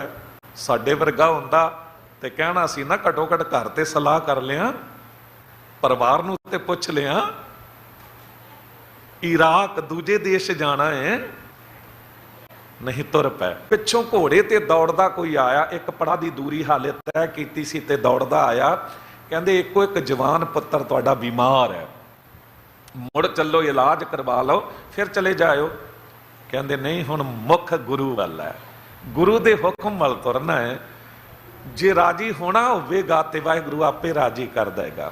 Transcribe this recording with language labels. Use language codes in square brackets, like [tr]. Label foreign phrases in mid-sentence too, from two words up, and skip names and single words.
[pa] ਸਾਡੇ ਵਰਗਾ ਹੁੰਦਾ ਤੇ ਕਹਿਣਾ ਸੀ ਨਾ ਘਟੋ ਘੱਟ ਘਰ ਤੇ ਸਲਾਹ ਕਰ ਲਿਆ, ਪਰਿਵਾਰ ਨੂੰ ਤੇ ਪੁੱਛ ਲਿਆ, ਇਰਾਕ ਦੂਜੇ ਦੇਸ਼ ਜਾਣਾ ਹੈ, ਨਹੀਂ ਤੁਰ ਪੈ। ਪਿੱਛੋਂ ਘੋੜੇ ਤੇ ਦੌੜਦਾ ਕੋਈ ਆਇਆ, ਇੱਕ ਪੜਾਅ ਦੀ ਦੂਰੀ ਹਾਲੇ ਤੈਅ ਕੀਤੀ ਸੀ ਤੇ ਦੌੜਦਾ ਆਇਆ, ਕਹਿੰਦੇ ਇੱਕੋ ਇੱਕ ਜਵਾਨ ਪੁੱਤਰ ਤੁਹਾਡਾ ਬਿਮਾਰ ਹੈ, ਮੁੜ ਚੱਲੋ ਇਲਾਜ ਕਰਵਾ ਲਓ ਫਿਰ ਚਲੇ ਜਾਇਓ। ਕਹਿੰਦੇ ਨਹੀਂ, ਹੁਣ ਮੁੱਖ ਗੁਰੂ ਵੱਲ ਹੈ, ਗੁਰੂ ਦੇ ਹੁਕਮ ਵੱਲ ਤੁਰਨਾ ਹੈ। ਜੇ ਰਾਜੀ ਹੋਣਾ ਹੋਵੇਗਾ ਤੇ ਵਾਹਿਗੁਰੂ ਆਪੇ ਰਾਜੀ ਕਰ ਦੇਗਾ।